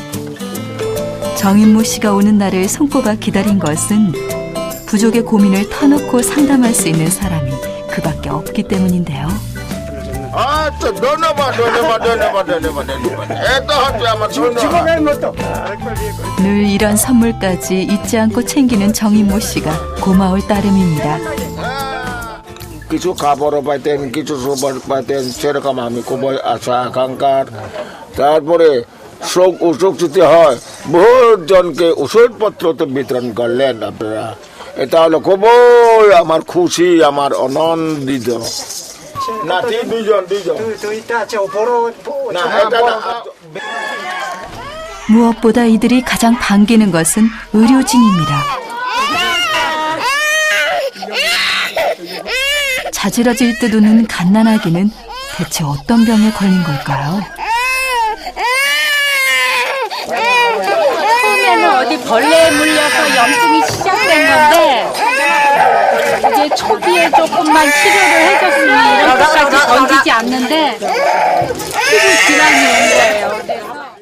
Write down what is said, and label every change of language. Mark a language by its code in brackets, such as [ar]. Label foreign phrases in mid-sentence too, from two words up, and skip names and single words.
[ko] 정인모 씨가 오는 날을 손꼽아 기다린 것은 부족의 고민을 터놓고 상담할 수 있는 사람이 그밖에 없기 때문인데요. 늘 이런 선물까지 잊지 않고 챙기는 정인모 씨가 고마울 따름입니다. [bn] কিছু খাবারও পাইতেন, কিছু সবার পাইতেন, সেরকম আমি খুবই আশা আকাঙ্ক্ষার। তারপরে শোক অসুখ যদি হয় বহুত জনকে ওষুধপত্র তো বিতরণ করলেন আপনারা। এটা হলো খুবই আমার খুশি, আমার আনন্দিত। নাতি দুইজন [ko] 또 이따 저 보러 [bn] না এটা না। [ko] 무엇보다 이들이 가장 반기는 것은 의료진입니다. 자지러질 듯 우는 갓난아기는 대체 어떤 병에 걸린 걸까요? 처음에는 어디 벌레에 물려서 염증이 시작된 건데 이제 초기에 조금만 치료를 해줬으면 이런 것까지 번지지 않는데 피부 질환이 온 거예요.